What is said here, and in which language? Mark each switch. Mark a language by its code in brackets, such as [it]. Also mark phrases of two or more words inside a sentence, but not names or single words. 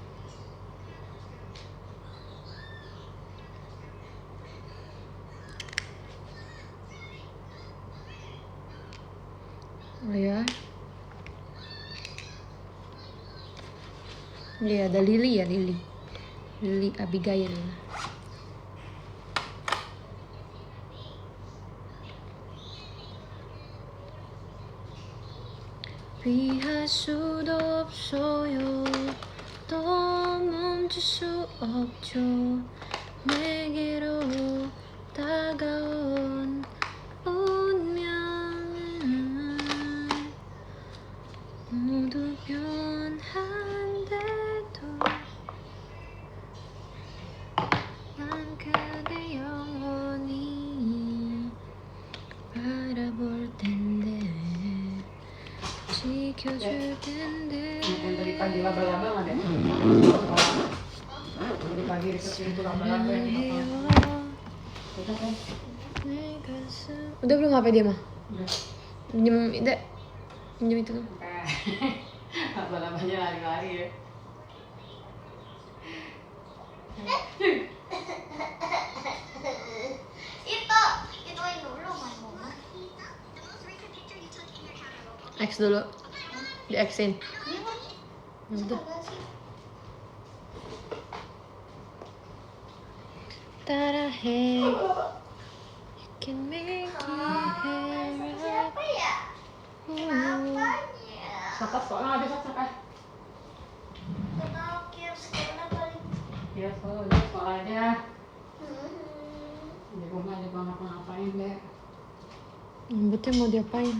[id] Oh ya, iya ada Lily ya, Lily Abigail. [ko] 피할 수도 없어요. 또 멈출 수 없죠. 내게로 다가온 운명은 모두 변한데도 난 그대 영원히 바라볼 텐데 지켜줄 텐데. [id] Yang tadi pagi laba-laba nggak deh? Tadi pagi dikasih itu laba-laba yang kita kan? Udah belum HP dia mah? Udah. Pinjem itu tuh. Laba-labanya lari-lari ya. Itu yang dulu mama. X dulu. Di X-in. Udah. [en] Tara hey, you can make me happy. [id] Siapa ya? Kenapanya? Saka sekolah nggak bisa Saka? Kenal kios sekolah paling. Ya sekolah aja. Di rumah juga ngapa-ngapain deh. Rambutnya mau diapain?